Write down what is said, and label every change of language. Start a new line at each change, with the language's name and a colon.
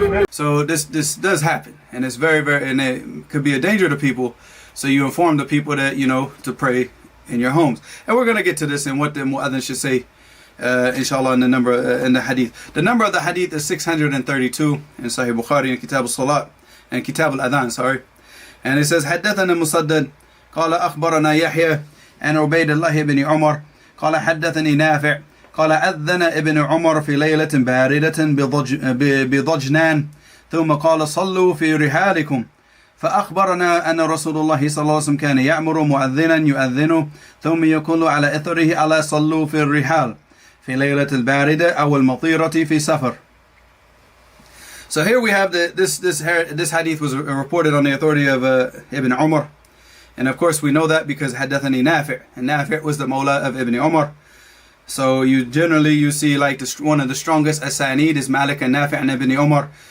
English: So this does happen, and it's very, and it could be a danger to people. So you inform the people that, you know, to pray in your homes. And we're going to get to this and what the mu'adhan should say, inshallah, in the number in the hadith. The number of the hadith is 632 in Sahih Bukhari and Kitab al-Salat and Kitab al-Adhan, sorry.
Arabic: And it says, حدثنا مسدد قال أخبرنا يحيى عن عبيد الله بن عمر قال حدثني نافع قال أذن ابن عمر في ليلة باردة بضجنان ثم قال صلوا في رحالكم فأخبرنا أن رسول الله صلى الله عليه وسلم كان يأمر مؤذنا يؤذن ثم يقول على إثره ألا صلوا في الرحال في ليلة الباردة أو المطيرة في سفر.
English: So here we have this hadith was reported on the authority of Ibn Umar, and of course we know that because
Arabic: حدثني نافع,
English: and Nafi' was the Mawla of Ibn Umar. So you see like one of the strongest asanid is Malik and Nafi' and Ibn Umar.